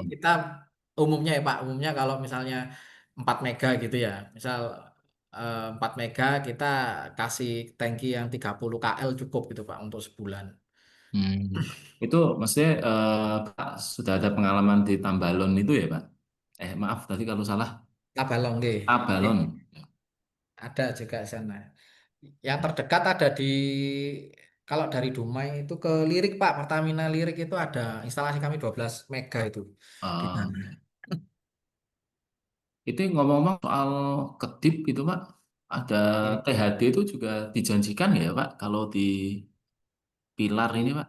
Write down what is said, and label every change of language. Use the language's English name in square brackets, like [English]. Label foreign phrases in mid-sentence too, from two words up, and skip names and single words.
[Indonesian] kita umumnya ya Pak, umumnya kalau misalnya 4 mega gitu ya, misal 4 mega kita kasih tangki yang 30 KL cukup gitu Pak untuk sebulan. hmm. Itu maksudnya Pak sudah ada pengalaman di Tambalon itu ya Pak? Maaf tadi kalau salah Tabalong nggih. Nggih, Tabalon. ada juga di sana. Yang terdekat ada di kalau dari Dumai itu ke Lirik Pak, Pertamina Lirik itu ada instalasi kami 12 mega itu di sana. Itu ngomong-ngomong soal kedip itu Pak, ada THD itu juga dijanjikan ya Pak kalau di pilar ini Pak,